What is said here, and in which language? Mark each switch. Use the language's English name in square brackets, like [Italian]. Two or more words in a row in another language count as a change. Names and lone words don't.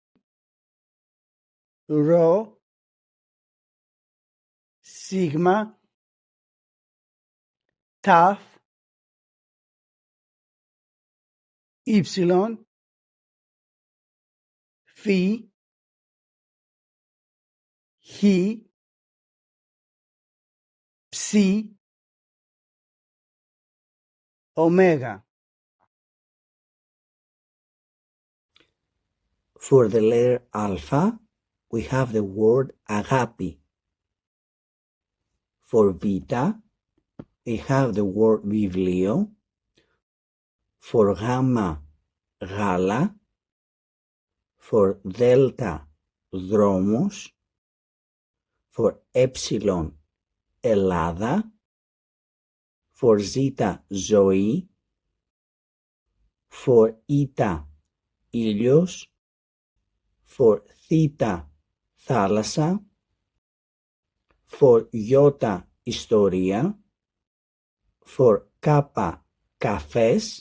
[Greek] Ρο, Σίγμα, Ταφ, Ήψιλον, Φι, Χ, Ψι, Ωμέγα. [English] For the letter alpha, we have the word agapi. For beta, we have the word biblio. For gamma, gala. For delta, δρόμος. For epsilon, Ελλάδα. For zeta, ζωή. For eta, ήλιος. For θήτα, θάλασσα. For ιώτα, ιστορία. For κάπα, καφές.